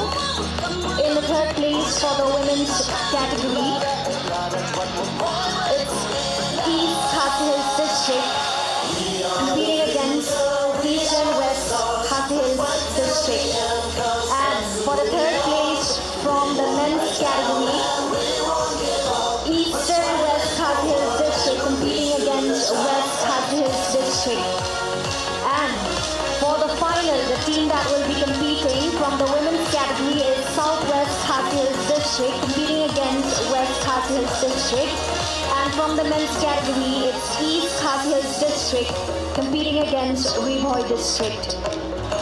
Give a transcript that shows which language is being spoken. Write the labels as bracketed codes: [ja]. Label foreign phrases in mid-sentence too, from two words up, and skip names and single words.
[en] In the third place for the women's category, it's East Khasi Hills District competing against Eastern West Khasi Hills District. And for the third place from the men's category, Eastern West Khasi Hills District competing against West Khasi Hills District. And for the final, the team that will be competing from the women's category is Southwest Khasi Hills District competing against West Khasi Hills District. And from the men's category, it's East Khasi Hills District competing against Rebhoy District.